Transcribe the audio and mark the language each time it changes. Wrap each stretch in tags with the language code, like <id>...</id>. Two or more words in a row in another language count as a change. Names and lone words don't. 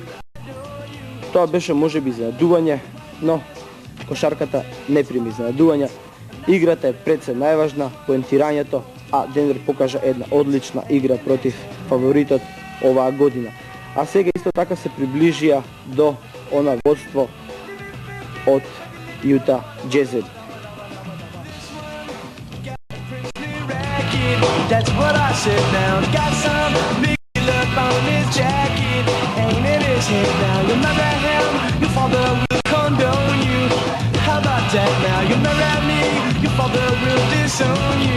<mk>Тоа беше можеби изненадување, но кошарката не прими изненадувања. Играта е пред се најважна, поентирањето, а Денвер покажа една одлична игра против фаворитот оваа година. А сега исто така се приближија до она водство од Јута Джезерс.</mk> <en>That's what I said now. Got some big look on his jacket, ain't in his head now. You marry him, your father will condone you. How about that now? You marry me, your father will disown you.</en>